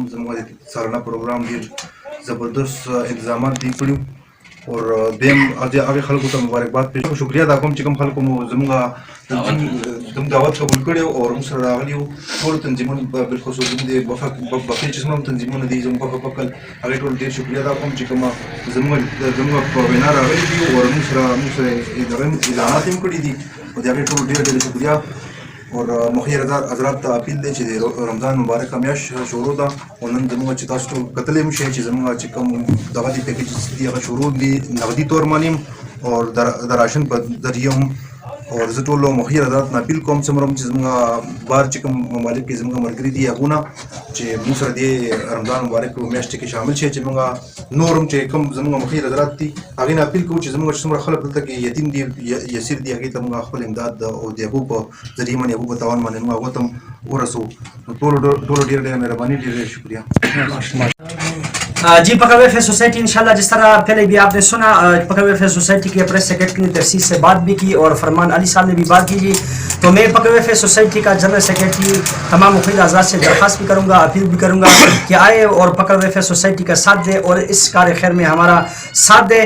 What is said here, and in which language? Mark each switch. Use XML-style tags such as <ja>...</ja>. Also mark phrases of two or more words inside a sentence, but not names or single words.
<ps>زموږ د سالانه پروګرام ډېر زبردست انتظامات دي کړي، اور دیم هغه خلکو ته مبارکباد پیش کوم، شکریہ ادا کوم چې کوم خلکو مو زموږ تنظیم دعوت قبول کړی او موږ سره راغلي وو، ټول تنظیمونه بالخصوص زموږ د بقیې چې څومره تنظیمونه دي زموږ په پکل هغې ټول ډېر شکریہ ادا کوم چې کومه زموږ په وینا راغلي دي، او موږ سره اعلانات هم کړي دي، او د هغې ټول ډېر شکریہ۔ اور مخیر حضرات ته اپیل دی چې د رمضان مبارکه میاشت شروع ده، او نن زموږ چې تاسو ټول کتلی هم شئ چې زموږ چې کوم دغه دي پیکیجز دي هغه شروع دي نغدي طور باندې او د راشن په ذریعه هم، اور زه ټولو مخیر حضرات نه اپیل کوم څومره چې زموږ بهر چې کوم ممالک کې زموږ ملګري دي هغو نه چې موږ سره د رمضان مبارک په میاشت کې شامل شي، چې موږ نور هم چې کوم زموږ مخیر حضرات دي هغې نه اپیل کوو چې زموږ چې څومره خلک دلته کې یتیم دي، یسیر دي، هغې ته موږ خپل امداد او د هغو په ذریعه باندې هغو په توان باندې موږ هغو ته هم ورسوو۔ نو ټولو ډېره مهرباني، ډېر شکریہ۔</ps> <ur>جی پکل ویلفیئر سوسائٹی انشاءاللہ جس طرح پہلے بھی آپ نے سنا، پکل ویلفیئر سوسائٹی کے پریس سیکرٹری نے تفصیل سے بات بھی کی اور فرمان علی صاحب نے بھی بات کی جی، تو میں پکل ویلفیئر سوسائٹی کا جنرل سیکرٹری تمام مفید اعضاء سے درخواست بھی کروں گا، اپیل بھی کروں گا کہ آئے اور پکل ویلفیئر سوسائٹی کا ساتھ دے اور اس کار خیر میں ہمارا ساتھ دے۔</ur>